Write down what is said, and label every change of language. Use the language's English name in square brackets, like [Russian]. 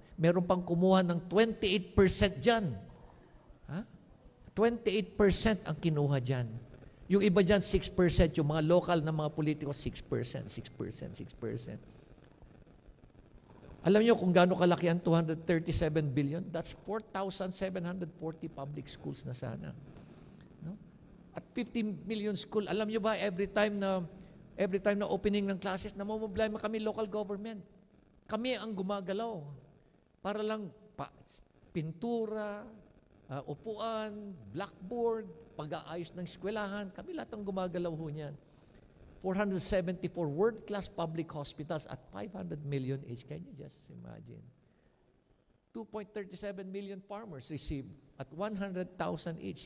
[Filipino] Meron pang kumuha ng 28% dyan. Ha? 28% ang kinuha dyan. Yung iba dyan, 6%. Yung mga local na mga politiko, 6%, 6%, 6%. Alam niyo kung gaano kalaki ang 237 billion? [English] That's 4,740 public schools [Filipino] na sana. No? At 50 million school, alam niyo ba, every time na opening ng classes, namumblema kami local government. Kami ang gumagalaw. Para lang pintura, upuan, blackboard, pag-aayos ng eskwelahan, kami lahat ang gumagalaw ho niyan. [English] 474 world-class public hospitals at 500 million each. Can you just imagine? 2.37 million farmers received at 100,000 each.